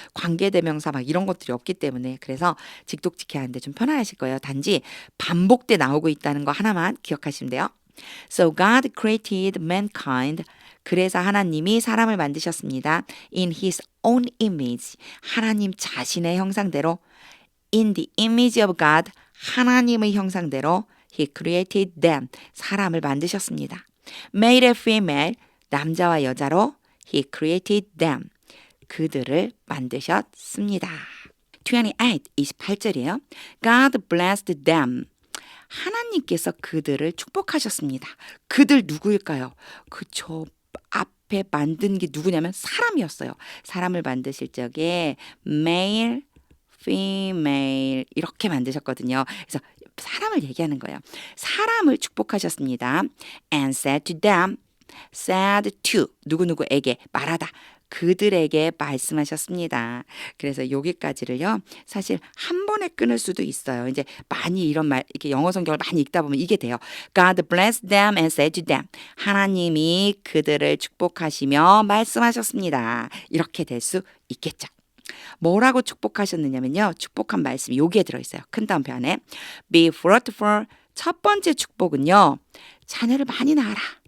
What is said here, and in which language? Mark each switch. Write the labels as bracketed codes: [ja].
[ko] 관계대명사 막 이런 것들이 없기 때문에 그래서 직독직해 하는데 좀 편안하실 거예요. 단지 반복돼 나오고 있다는 거 하나만 기억하시면 돼요. [en] So God created mankind. [ko] 그래서 하나님이 사람을 만드셨습니다. [en] In his own image. [ko] 하나님 자신의 형상대로. [en] In the image of God. [ko] 하나님의 형상대로 [en] he created them. [ko] 사람을 만드셨습니다. [en] Male and female. [ko] 남자와 여자로 [en] he created them. [ko] 그들을 만드셨습니다. 28절이에요. [en] God blessed them. [ko] 하나님께서 그들을 축복하셨습니다. 그들 누구일까요? 그쵸. 앞에 만든 게 누구냐면 사람이었어요. 사람을 만드실 적에 male, female 이렇게 만드셨거든요. 그래서 사람을 얘기하는 거예요. 사람을 축복하셨습니다. [en] And said to them, said to [ko] 누구누구에게 말하다. 그들에게 말씀하셨습니다. 그래서 여기까지를요. 사실 한 번에 끊을 수도 있어요. 이제 많이 이런 말 이렇게 영어 성경을 많이 읽다 보면 이게 돼요. [en] God blessed them and said to them. [ko] 하나님이 그들을 축복하시며 말씀하셨습니다. 이렇게 될 수 있겠죠. 뭐라고 축복하셨느냐면요. 축복한 말씀이 여기에 들어있어요. 큰 따옴표 안에. [en] Be fruitful. [ko] 첫 번째 축복은요. 자녀를 많이 낳아라.